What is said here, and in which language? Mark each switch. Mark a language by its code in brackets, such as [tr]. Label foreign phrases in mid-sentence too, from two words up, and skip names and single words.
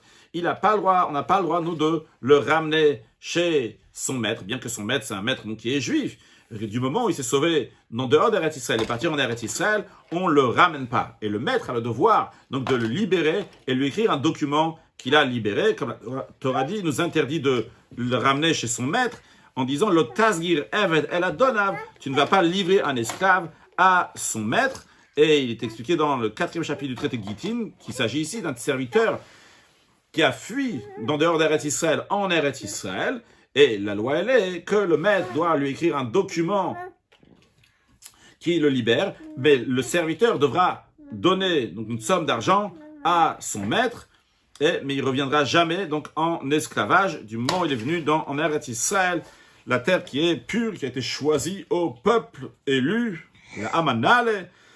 [fr] On n'a pas le droit, nous, de le ramener chez son maître, bien que son maître, c'est un maître donc, qui est juif. Du moment où il s'est sauvé en dehors d'Eretz Israël et parti en Eretz Israël, on ne le ramène pas. Et le maître a le devoir donc, de le libérer et lui écrire un document qu'il a libéré. Comme la Torah dit, il nous interdit de le ramener chez son maître en disant « [he] לא תסגיר עבד אל אדוניו [fr] » tu ne vas pas livrer un esclave à son maître. Et il est expliqué dans le 4e chapitre du traité Gittin qu'il s'agit ici d'un serviteur qui a fui d'en dehors d'Eretz Israël en Eretz Israël. Et la loi, elle est que le maître doit lui écrire un document qui le libère, mais le serviteur devra donner donc, une somme d'argent à son maître, mais il ne reviendra jamais donc, en esclavage du moment où il est venu en Eretz Israël, la terre qui est pure, qui a été choisie au peuple élu, la Amanale.